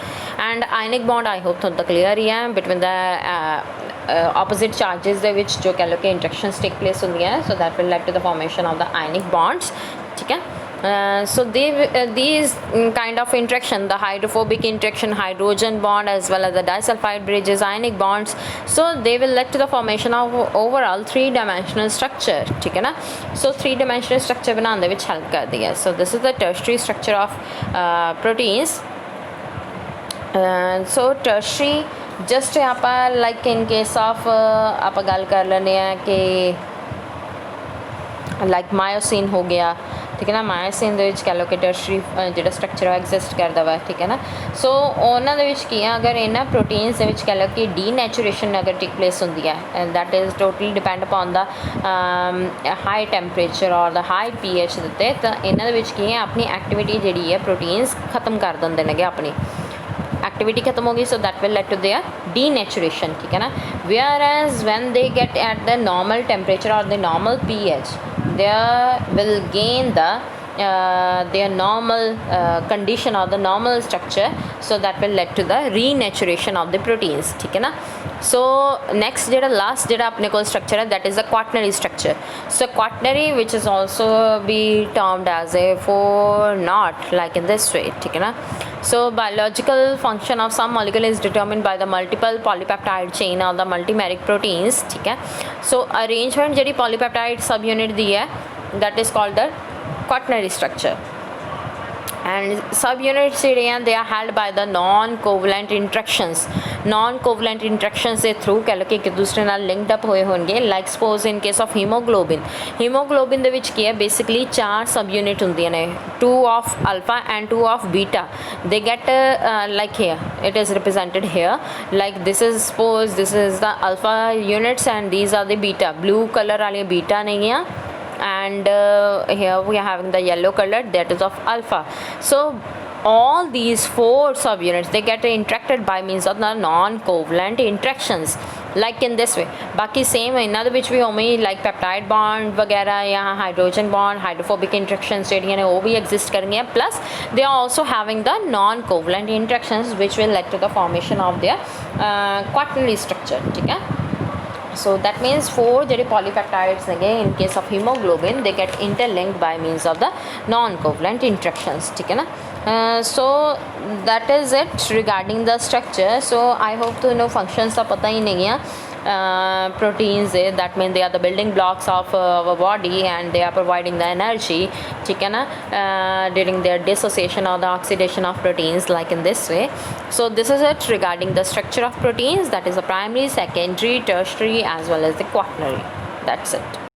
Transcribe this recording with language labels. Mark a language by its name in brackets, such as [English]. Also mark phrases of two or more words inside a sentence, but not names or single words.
[English] and ionic bond I hope [Punjabi] ਤੁਹਾਨੂੰ ਤਾਂ ਕਲੀਅਰ ਹੀ ਹੈ [English] between the opposite charges [Punjabi] ਦੇ ਵਿੱਚ ਜੋ ਕਹਿ ਲਓ ਕਿ [English] interactions take place ਹੁੰਦੀਆਂ, so that will lead to the formation of the ionic bonds, [Punjabi] ਠੀਕ ਹੈ. [English] So these kind of interaction, the hydrophobic interaction, hydrogen bond as well as the disulfide bridges, ionic bonds, so they will lead to the formation of overall 3-dimensional structure, [Hindi] ठीक है ना. [English] so 3-dimensional structure [Punjabi] बनाने ਦੇ ਵਿੱਚ help ਕਰਦੀ ਹੈ. [English] so this is the tertiary structure of proteins. so tertiary just [Punjabi] ਆਪਾਂ [English] like in case of [Punjabi] ਆਪਾਂ ਗੱਲ ਕਰ ਲੈਂਦੇ ਹਾਂ ਕਿ ਲਾਈਕ ਮਾਇਓਸਿਨ ਹੋ ਗਿਆ, ਠੀਕ ਹੈ ਨਾ। ਮਾਇਓਸਿਨ ਦੇ ਵਿੱਚ ਕਹਿ ਲਓ ਕਿ ਟਰਸ਼ਰੀ ਜਿਹੜਾ ਸਟਰਕਚਰ ਹੈ ਐਗਜ਼ਿਸਟ ਕਰਦਾ ਵਾ, ਠੀਕ ਹੈ ਨਾ। ਸੋ ਉਹਨਾਂ ਦੇ ਵਿੱਚ ਕੀ ਆ, ਅਗਰ ਇਹਨਾਂ ਪ੍ਰੋਟੀਨਸ ਦੇ ਵਿੱਚ ਕਹਿ ਲਓ ਕਿ ਡੀਨੈਚੁਰੇਸ਼ਨ ਅਗਰ [English] take place [Punjabi] ਹੁੰਦੀ ਹੈ, [English] that is totally depend upon the high temperature or the high pH [Punjabi] ਦੇ ਉੱਤੇ, ਤਾਂ ਇਹਨਾਂ ਦੇ ਵਿੱਚ ਕੀ ਹੈ, ਆਪਣੀ ਐਕਟੀਵਿਟੀ ਜਿਹੜੀ ਹੈ ਪ੍ਰੋਟੀਨਸ ਖਤਮ ਕਰ ਦਿੰਦੇ ਨੇਗੇ, ਆਪਣੀ [Hindi] activity खत्म होगी, [English] so that will lead to their denaturation, [Hindi] ठीक है ना। [English] whereas when they get at the normal temperature or the normal pH, they will gain the their normal condition or the normal structure, so that will lead to the renaturation of the proteins, [Hindi] ठीक है ना। [English] so next [Punjabi] ਜਿਹੜਾ last ਜਿਹੜਾ ਆਪਣੇ ਕੋਲ structure ਹੈ, [English] that is the quaternary structure. so quaternary, which is also be termed as a four knot, like in this way, [Hindi] ठीक है ना। [English] so biological function of some molecule is determined by the multiple polypeptide chain or the multimeric proteins, [Hindi] ठीक है। [English] so arrangement ਜਿਹੜੀ polypeptide subunit [Punjabi] ਦੀ ਹੈ, [English] that is called the quaternary structure. and subunits [Punjabi] ਜਿਹੜੇ ਆ, [English] they are held by the non-covalent interactions. non-covalent interactions [Punjabi] ਦੇ ਥਰੂ ਕਹਿ ਲਓ ਕਿ ਇੱਕ ਦੂਸਰੇ ਨਾਲ [English] linked up [Punjabi] ਹੋਏ ਹੋਣਗੇ, [English] like suppose in case of [Punjabi] ਹੀਮੋਗਲੋਬਿਨ। ਹੀਮੋਗਲੋਬਿਨ ਦੇ ਵਿੱਚ ਕੀ ਹੈ, ਬੇਸਿਕਲੀ 4 [English] sub unit [Punjabi] ਹੁੰਦੀਆਂ ਨੇ, [English] 2 of alpha and 2 of beta. they get like here it is represented here, like this is, suppose this is the alpha units and these are the beta, blue color ਵਾਲੀਆਂ beta ਨੇਗੀਆਂ, and here we are having the yellow color, that is of alpha. so all these 4 subunits, they get interacted by means of the non-covalent interactions, like in this way. [Punjabi] ਬਾਕੀ same ਇਹਨਾਂ ਦੇ ਵਿੱਚ ਵੀ ਉਵੇਂ ਹੀ, [English] like peptide bond [Punjabi] ਵਗੈਰਾ ਜਾਂ [English] hydrogen bond, hydrophobic interactions [Punjabi] ਜਿਹੜੀਆਂ ਨੇ ਉਹ ਵੀ exist ਕਰਨਗੀਆਂ, [English] plus they are also having the non-covalent interactions which will lead to the formation of their quaternary structure, [Hindi] ठीक है। [English] so that means 4 ਜਿਹੜੇ polypeptides ਨੇਗੇ, in case of hemoglobin, they get interlinked by means of the non-covalent interactions, [Hindi] ठीक है ना। [English] so that is it regarding the structure. so I hope [Punjabi] ਤੁਹਾਨੂੰ functions ਦਾ ਪਤਾ ਹੀ ਨਹੀਂ ਆ proteins ਦੇ, [English] that means they are the building blocks of our body and they are providing the energy, [Hindi] ठीक है ना, [English] during their dissociation or the oxidation of proteins, like in this way. so this is it regarding the structure of proteins, that is the primary, secondary, tertiary as well as the quaternary. That's it.